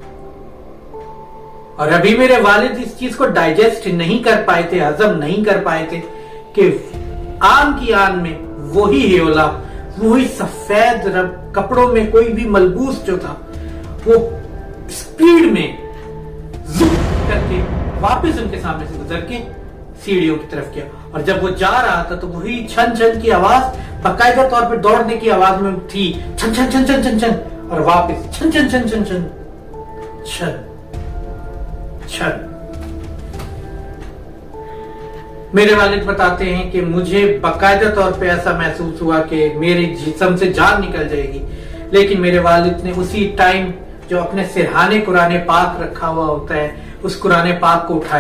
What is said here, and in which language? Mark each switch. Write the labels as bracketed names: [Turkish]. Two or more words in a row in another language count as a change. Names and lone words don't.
[Urdu] اور ابھی میرے والد اس چیز کو ڈائجسٹ نہیں کر پائے تھے، ہضم نہیں کر پائے تھے کہ آن کی آن میں وہی ہیولا، وہی سفید رنگ کپڑوں میں کوئی بھی ملبوس جو تھا، وہ سپیڈ میں زوم کرکے واپس ان کے سامنے سے گزر کے سیڑھیوں کی طرف گیا. اور جب وہ جا رہا تھا تو وہی چھن چھن کی آواز باقاعدہ طور پر دوڑنے کی آواز میں تھی, छन छन छन छन छन छन, और वापस छन छन छन छन छन छन छन। میرے والد بتاتے ہیں کہ مجھے باقاعدہ طور پہ ایسا محسوس ہوا کہ میرے جسم سے جان نکل جائے گی، لیکن میرے والد نے اسی ٹائم جو اپنے سرہانے قرآن پاک رکھا ہوا ہوتا ہے، اس قرآن پاک کو اٹھایا.